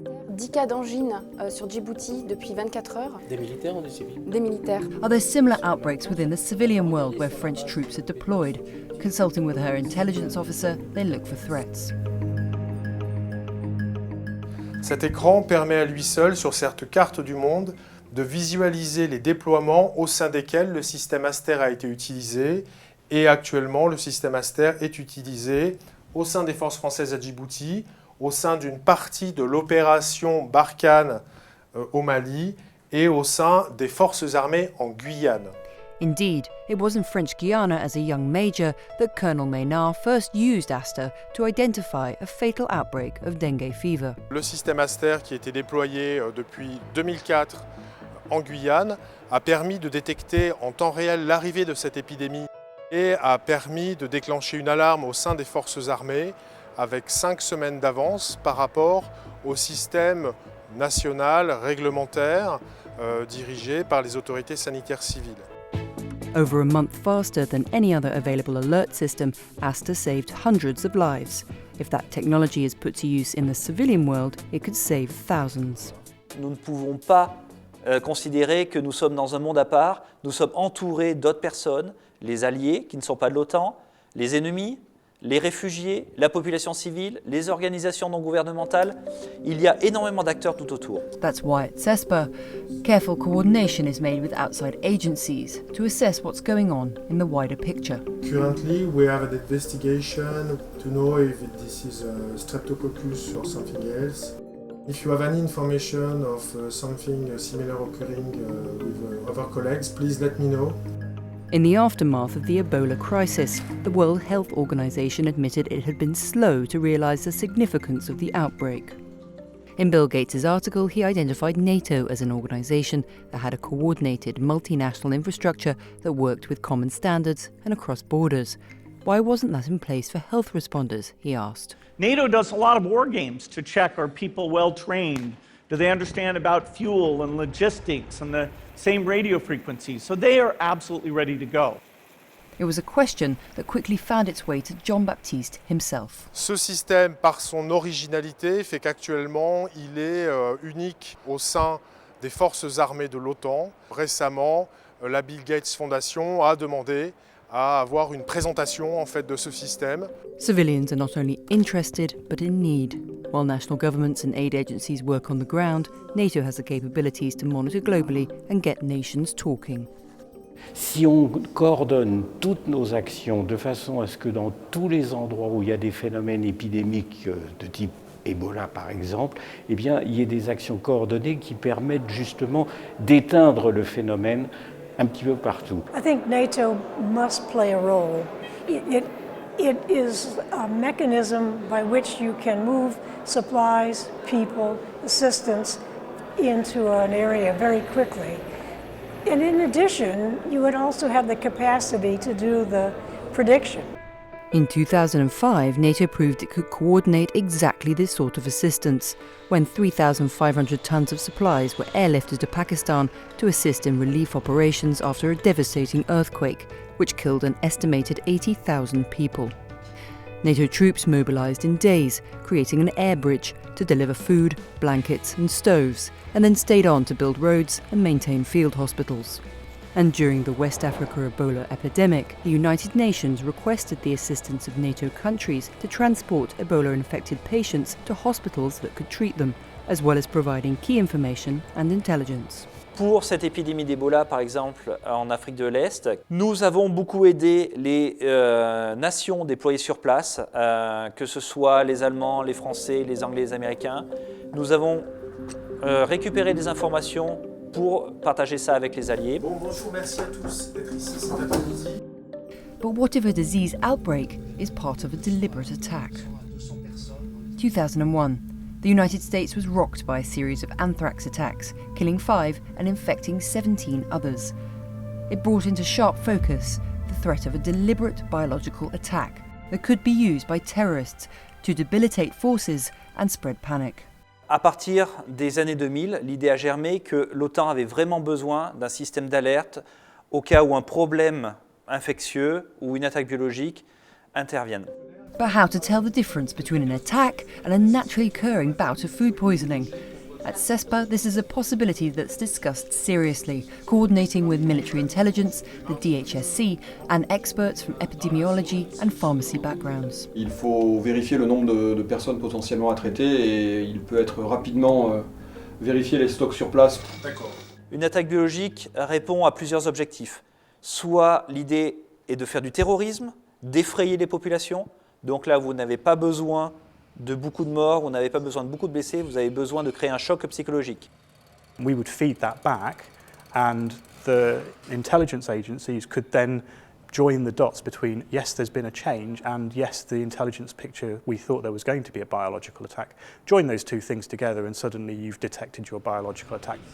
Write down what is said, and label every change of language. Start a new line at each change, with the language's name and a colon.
French: 10 cas d'angine sur Djibouti depuis 24 heures. Des militaires ou des civils? Des militaires.
English: Are there similar outbreaks within the civilian world where French troops are deployed? Consulting with her intelligence officer, they look for threats.
French: Cet écran permet à lui seul, sur cette carte du monde, de visualiser les déploiements au sein desquels le système Aster a été utilisé. Et actuellement, le système Aster est utilisé au sein des forces françaises à Djibouti, au sein d'une partie de l'opération Barkhane au Mali et au sein des forces armées en Guyane.
English: Indeed, it was in French Guiana as a young major that Colonel Maynard first used Aster to identify a fatal outbreak of dengue fever.
French: Le système Aster, qui a été déployé depuis 2004 en Guyane, a permis de détecter en temps réel l'arrivée de cette épidémie et a permis de déclencher une alarme au sein des forces armées avec 5 semaines d'avance par rapport au système national réglementaire dirigé par les autorités sanitaires civiles.
English: Over a month faster than any other available alert system, Aster saved hundreds of lives. If that technology is put to use in the civilian world, it could save thousands.
French: Nous ne pouvons pas considérer que nous sommes dans un monde à part. Nous sommes entourés d'autres personnes, les alliés qui ne sont pas de l'OTAN, les ennemis, les réfugiés, la population civile, les organisations non gouvernementales. Il y a énormément d'acteurs tout autour.
English: That's why at CESPA, careful coordination is made with outside agencies to assess what's going on in the wider picture. Currently, we have an investigation to know if this is a streptococcus or something else. If you have any information of something similar occurring with other colleagues, please let me know. In the aftermath of the Ebola crisis, the World Health Organization admitted it had been slow to realize the significance of the outbreak. In Bill Gates' article, he identified NATO as an organization that had a coordinated multinational infrastructure that worked with common standards and across borders. Why wasn't that in place for health responders, he asked. NATO does a lot of war games to check, are people well trained? Do they understand about fuel and logistics and the same radio frequencies? So they are absolutely ready to go. It was a question that quickly found its way to Jean-Baptiste himself.
French: Ce système, par son originalité, fait qu'actuellement, il est unique au sein des forces armées de l'OTAN. Récemment, la Bill Gates Foundation a demandé à avoir une présentation en fait de ce système.
English: Civilians are not only interested, but in need. While national governments and aid agencies work on the ground, NATO has the capabilities to monitor globally and get nations talking.
French: Si on coordonne toutes nos actions de façon à ce que dans tous les endroits où il y a des phénomènes épidémiques de type Ebola par exemple, eh bien, il y ait des actions coordonnées qui permettent justement d'éteindre le phénomène un petit peu partout.
English: I think NATO must play a role. It is a mechanism by which you can move supplies, people, assistance into an area very quickly. And in addition, you would also have the capacity to do the prediction. In 2005, NATO proved it could coordinate exactly this sort of assistance when 3,500 tons of supplies were airlifted to Pakistan to assist in relief operations after a devastating earthquake, which killed an estimated 80,000 people. NATO troops mobilized in days, creating an air bridge to deliver food, blankets and stoves, and then stayed on to build roads and maintain field hospitals. And during the West Africa Ebola epidemic, the United Nations requested the assistance of NATO countries to transport Ebola-infected patients to hospitals that could treat them, as well as providing key information and intelligence.
French: Pour cette épidémie d'Ebola, par exemple, en Afrique de l'Est, nous avons beaucoup aidé les nations déployées sur place, que ce soit les Allemands, les Français, les Anglais, les Américains. Nous avons récupéré des informations pour partager ça avec les alliés. Bonjour, merci à tous d'être ici cet après-midi.
English: But what if a disease outbreak is part of a deliberate attack? 2001. The United States was rocked by a series of anthrax attacks, killing 5 and infecting 17 others. It brought into sharp focus the threat of a deliberate biological attack that could be used by terrorists to debilitate forces and spread panic.
French: À partir des années 2000, l'idée a germé que l'OTAN avait vraiment besoin d'un système d'alerte au cas où un problème infectieux ou une attaque biologique intervienne.
English: But how to tell the difference between an attack and a naturally occurring bout of food poisoning? At CESPA, this is a possibility that's discussed seriously, coordinating with military intelligence, the DHSC, and experts from epidemiology and pharmacy backgrounds.
French: Il faut vérifier le nombre de personnes potentiellement à traiter et il peut être rapidement vérifier les stocks sur place. D'accord. Une attaque biologique répond à plusieurs objectifs. Soit l'idée est de faire du terrorisme, d'effrayer les populations. Donc là, vous n'avez pas besoin de beaucoup de morts, vous n'avez pas besoin de beaucoup de blessés, vous avez besoin de créer un choc psychologique.
English: We would feed that back and the intelligence agencies could then join the dots between, yes, there's been a change, and yes, the intelligence picture, we thought there was going to be a biological attack. Join those two things together and suddenly you've detected your biological attack.